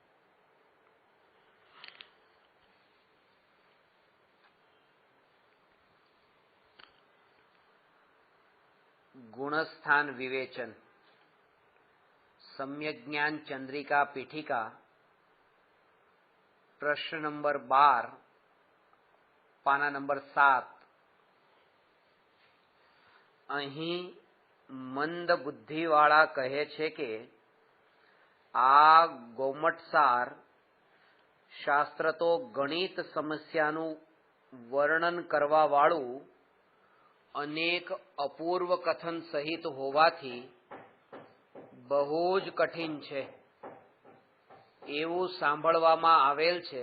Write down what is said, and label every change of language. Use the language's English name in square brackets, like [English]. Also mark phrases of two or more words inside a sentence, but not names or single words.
[Hindi] गुणस्थान विवेचन सम्यक ज्ञान चंद्रिका पीठिका प्रश्न नंबर 12 पाना नंबर 7। [Gujarati] અહીં મંદ બુદ્ધિવાળા કહે છે કે આ ગૌમટસાર શાસ્ત્ર તો ગણિત સમસ્યાનું વર્ણન કરવા વાળું અનેક અપૂર્વ કથન સહિત હોવાથી બહુ જ કઠિન છે એવું સાંભળવામાં આવેલ છે।